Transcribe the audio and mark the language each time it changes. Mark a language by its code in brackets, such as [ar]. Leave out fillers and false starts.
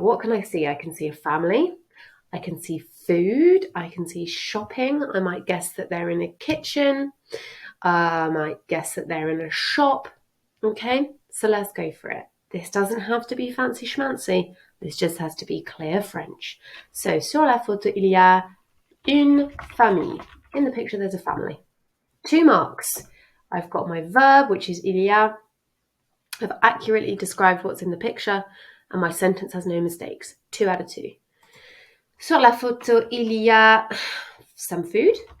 [en] What can I see? I can see a family. I can see food. I can see shopping. I might guess that they're in a kitchen. I might guess that they're in a shop. Okay, so let's go for it. This doesn't have to be fancy schmancy. This just has to be clear French. So, [fr] sur la photo, il y a une famille. [en] In the picture, there's a family. 2 marks. I've got my verb, which is il y a. I've accurately described what's in the picture, and my sentence has no mistakes. 2 out of 2. [fr] Sur la photo, il y a [en] some food.